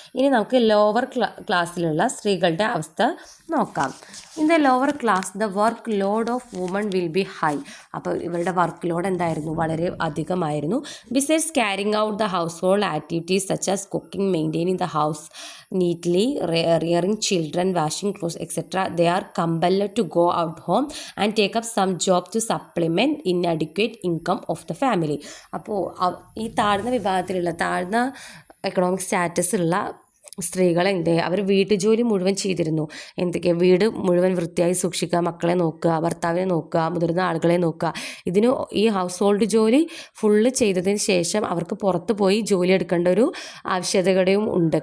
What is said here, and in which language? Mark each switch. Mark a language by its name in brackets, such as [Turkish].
[Malayalam] ഇനി നമുക്ക് ലോവർ ക്ലാസ്സിലുള്ള സ്ത്രീകളുടെ അവസ്ഥ നോക്കാം. [English] In the lower class the work load of women will be high. [Malayalam] അപ്പോൾ ഇവരുടെ വർക്ക് ലോഡ് എന്തായിരുന്നു? വളരെ അധികമായിരുന്നു. [English] Besides carrying out the household activities such as cooking, maintaining the house neatly, rearing children, washing clothes, etc. They are compelled to go out home and take up some job to supplement inadequate income of the family. [Malayalam] അപ്പോൾ ഈ താഴ്ന്ന വിഭാഗത്തിലുള്ള താഴ്ന്ന economic status ഉള്ള സ്ത്രീകൾ അവർ വീട്ടുജോലി മുഴുവൻ ചെയ്തിരുന്നു. എന്തൊക്കെയാണ്? വീട് മുഴുവൻ വൃത്തിയായി സൂക്ഷിക്കുക, മക്കളെ നോക്കുക, ഭർത്താവിനെ നോക്കുക, മുതിർന്ന ആളുകളെ നോക്കുക. ഈ ഹൗസ് ഹോൾഡ് ജോലി ഫുള്ള് ചെയ്തതിന് ശേഷം അവർക്ക് പുറത്ത് പോയി ജോലി എടുക്കേണ്ട ഒരു ആവശ്യകതയും ഉണ്ട്.